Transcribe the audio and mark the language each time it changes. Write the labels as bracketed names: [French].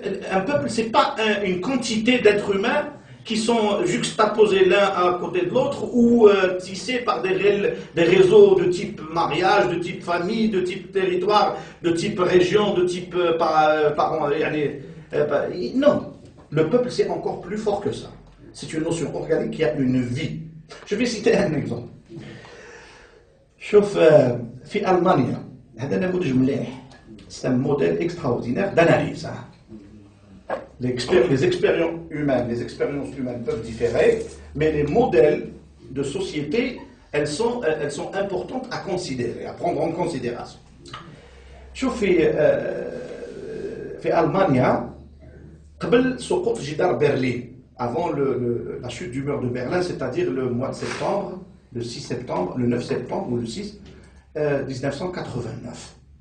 [French] Un peuple, c'est pas une quantité d'êtres humains qui sont juxtaposés l'un à côté de l'autre ou tissés par des réseaux de type mariage, de type famille, de type territoire, de type région, de type parents. Non, le peuple c'est encore plus fort que ça. C'est une notion organique qui a une vie. Je vais citer un exemple. [Arabic] شوف في ألمانيا هذا نموذج مليح. [French] C'est un modèle extraordinaire d'analyse. Les expériences humaines peuvent différer, mais les modèles de société, elles sont importantes à considérer, à prendre en considération. [Arabic] شوف في ألمانيا قبل سقوط جدار برلين, [French] avant la chute du mur de Berlin, c'est-à-dire le mois de septembre, le 6 septembre, le 9 septembre ou le 6 1989.